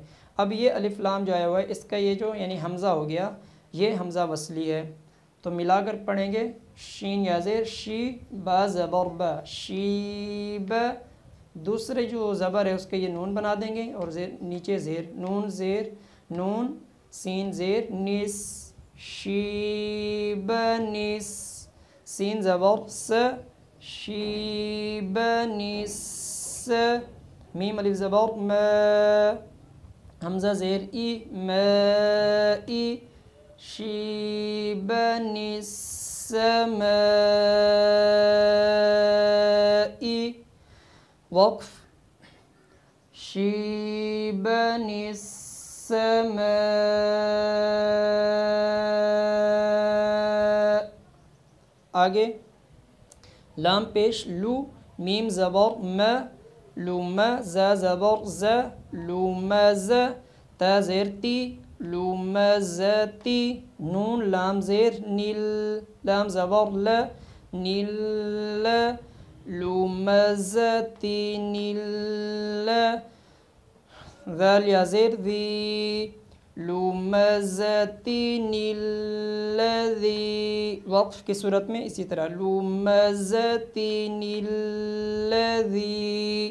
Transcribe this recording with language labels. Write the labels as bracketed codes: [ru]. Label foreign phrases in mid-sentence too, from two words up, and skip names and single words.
[ur] اب یہ الف لام جو آیا ہوا ہے اس کا یہ جو یعنی حمزہ ہو گیا یہ حمزہ وصلی ہے. تو ملا کر پڑھیں گے شین یا زیر شی با زبر با شیب. دوسرے جو زبر ہے اس کے یہ نون بنا دیں گے اور نیچے زیر نون سین زیر نس شیب نس سین زبر س شیب نس میم الف زبر ما حمزہ زیر ای ما ای شیب نس سمائی. وقف [ar] شیبن السماء. [ur] آگے لام پیش لو میم زبر م لوم ز زبر ز لوم ز تا زیر تی لوم زتی نون لام زیر نیل لام زبر ل نیل لومزتی نیل ذال یا زیر ذی [ar] لمزتین الذی، [ur] وقف کی صورت میں اسی طرح [ar] لمزتین الذی.